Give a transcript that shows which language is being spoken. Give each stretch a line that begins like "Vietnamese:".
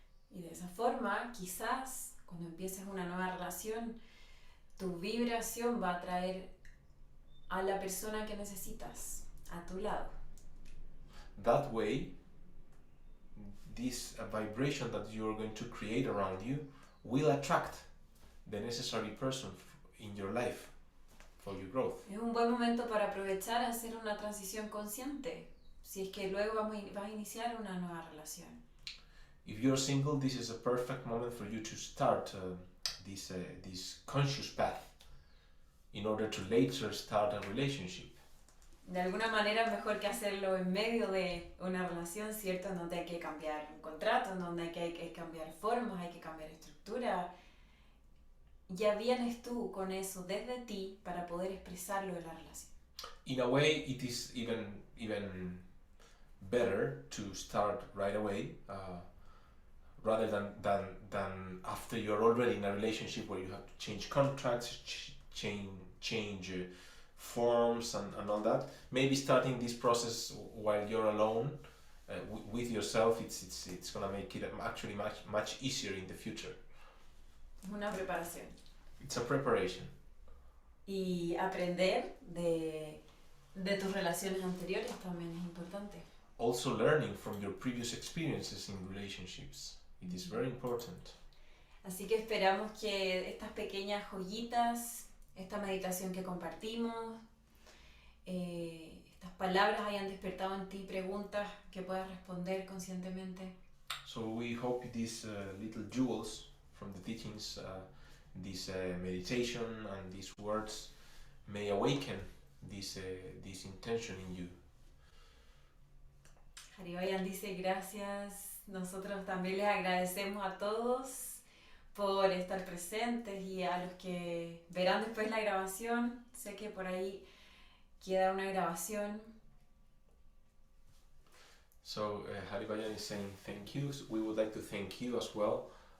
Spanish: Y de esa forma, quizás, cuando empieces una nueva relación, tu vibración va a traer a la persona que necesitas a tu lado.
English: That way, this vibration that you're going to create around you will attract the necessary person in your life for your growth.
Spanish: Es un buen momento para aprovechar a hacer una transición consciente, si es que luego vas a iniciar una nueva relación.
English: If you're single, this is a perfect moment for you to start this conscious path in order to later start a relationship.
Spanish: De alguna manera mejor que hacerlo en medio de una relación, ¿cierto? En donde hay que cambiar un contrato, en donde hay que cambiar formas, hay que cambiar estructura. Ya vienes tú con eso desde ti para poder expresarlo en la relación.
English: In a way, it is even better to start right away, rather than after you're already in a relationship where you have to change contracts, change forms and all that. Maybe starting this process while you're alone with yourself, it's gonna make it actually much easier in the future.
Spanish: Una preparación.
English: It's a preparation.
Spanish: Y aprender de tus relaciones anteriores también es importante.
English: Also learning from your previous experiences in relationships. It is very important.
Spanish: Así que esperamos que estas pequeñas joyitas, esta meditación que compartimos, estas palabras hayan despertado en ti preguntas que puedas responder conscientemente.
English: So we hope these little jewels from the teachings, this meditation and these words may awaken this intention in you.
Spanish: Harivayan dice gracias. Nosotros también les agradecemos a todos por estar presentes y a los que verán después la grabación. Sé que por ahí queda una grabación.
English: So Harivayan is saying thank you. So we would like to thank you as well.